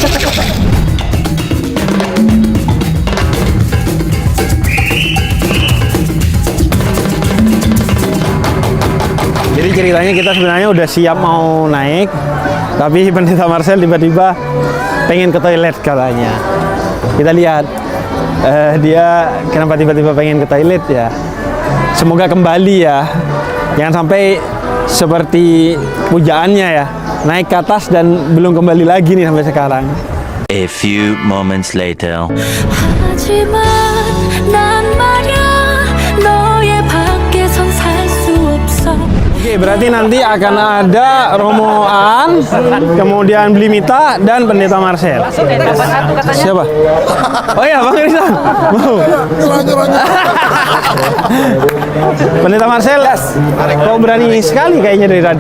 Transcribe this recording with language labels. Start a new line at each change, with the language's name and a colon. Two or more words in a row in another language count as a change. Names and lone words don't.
Indonesian: Jadi ceritanya kita sebenarnya udah siap mau naik, tapi Pendeta Marcel tiba-tiba pengen ke toilet katanya. Kita lihat dia kenapa tiba-tiba pengen ke toilet ya. Semoga kembali ya. Jangan sampai seperti pujaannya ya, naik ke atas dan belum kembali lagi nih sampai sekarang.
English: A few moments later.
Korean: 하지만 난 말야 너의 밖에선 살 수 없어.
Indonesian: Oke, berarti nanti akan ada Romo Aan, kemudian Blimita dan Pendeta Marcel. Siapa? Oh iya, Bang Rizal. Mau. Pendeta Marcel, kau berani sekali kayaknya dari tadi.